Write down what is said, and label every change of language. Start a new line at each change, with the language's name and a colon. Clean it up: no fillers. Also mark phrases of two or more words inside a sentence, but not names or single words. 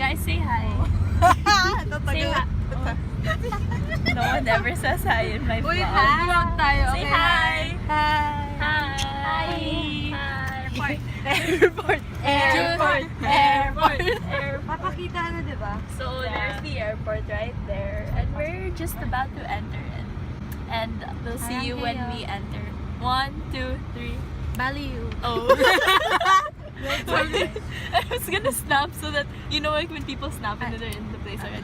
English: Say hi. Say hi. No one ever says hi in my vlog.
Filipino: Vlog tayo.
English: Say Okay. hi. Hi. Hi. Hi. Airport. Airport. Airport. Airport.
Filipino: Papakita na, di ba?
English: So there's the airport right there, and we're just about to enter it. And we'll see you when we enter. 1, 2, 3. Bali. Oh. I was gonna snap so that you know, like when people snap and they're in the place already.